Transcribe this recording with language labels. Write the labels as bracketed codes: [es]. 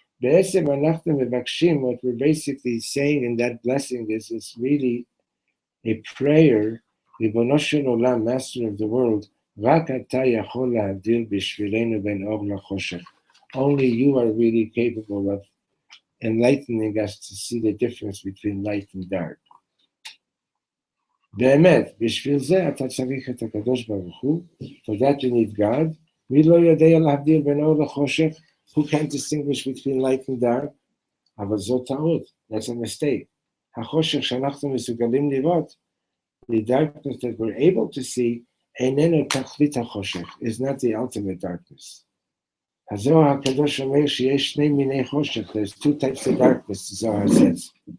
[he] Be'etzem anachnu mevakshim, [en] what we're basically saying in that blessing is it's really a prayer, Ribono shel olam, Master of the world, [he] rak ata yachol lahavdil b'shvilenu ben or l'choshech. [en] Only you are really capable of enlightening us to see the difference between light and dark. [he] באמת, בשביל זה אתה צריך את הקדוש ברוך הוא, [en] for that you need God, [he] מי לא יודע להבדיל בין אור לחושך, [en] who can't distinguish between light and dark, [he] אבל זו טעות, [en] that's a mistake. [he] החושך שאנחנו מסוגלים לראות, [en] the darkness that we're able to see, [he] איננו תכלית החושך, [en] is not the ultimate darkness. [he] Hazor HaKadosh Omer sheyesh shnei minei choshech. [en] There's two types of darkness, the Zohar says.